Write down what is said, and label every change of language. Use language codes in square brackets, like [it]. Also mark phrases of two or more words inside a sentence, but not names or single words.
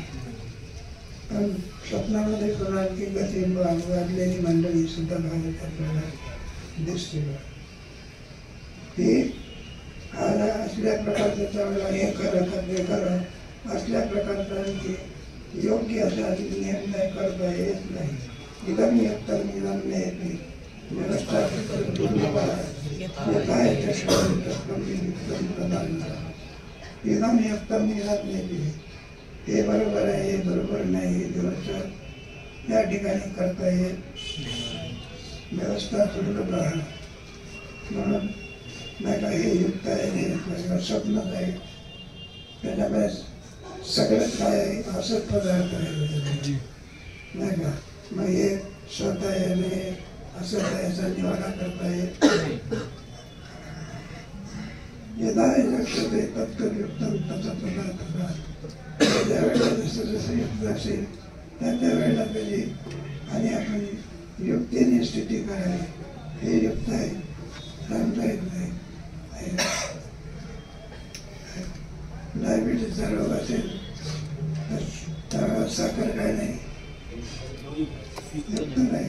[mr] पण स्वप्नामध्ये पुन्हा आणखी गती वाढलेली मंडळी सुद्धा भारत आपल्याला दिसते. हे असल्या प्रकारचं चांगलं हे करत ते करत असल्या प्रकारचा आणखी योग्य असा निर्णय करता येत नाही. [sa] इदम यत्तम इदम नेति व्यवस्था इदम यत्तम इदम नेति. [mr] हे बरोबर आहे, हे बरोबर नाही, हे व्यवस्था या ठिकाणी करता येत. व्यवस्था सुलभ राहणं म्हणून नाही का हे युक्त आहे, हे स्वप्नच आहे. त्याच्यामुळे सगळं काय आहे असंच पदार्थ आहे नाही का. मग हे स्वतः येणे असं याचा निवाडा करता येत. [sa] यदा लक्षते तत्कर्युक्तम तथा तथा तथा. [mr] ज्या वेळेला जसं जसं युक्त असेल त्या त्या वेळेला त्याची आणि आपण युक्तीने स्थिती करावी. हे युक्त आहे, सांगता येत नाही. डायबिटीसचा रोग असेल तर त्यावेळेला साखर काय नाही, युक्त नाही.